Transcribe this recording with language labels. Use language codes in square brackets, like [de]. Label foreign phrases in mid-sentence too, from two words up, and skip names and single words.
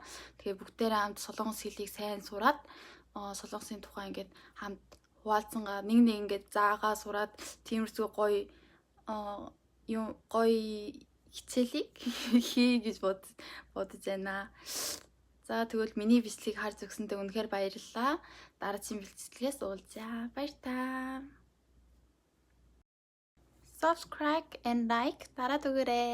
[mn] Тэгээ бүгдээрээ хамт солонгос хэлийг сайн сураад солонгосын тухай ингээд хамт хуваалцангаа нэг ингээд заагаа сураад тиймэрхүү гоё хичээлийг хий гэж бодож байна. За, тэгвэл миний бичлэгийг харж өгсөндөө үнэхээр баярлалаа. Дараагийн бичлэгээс уулзъя. Баяр таа. [en] Subscribe and like [mn] дараад өгөөрэй.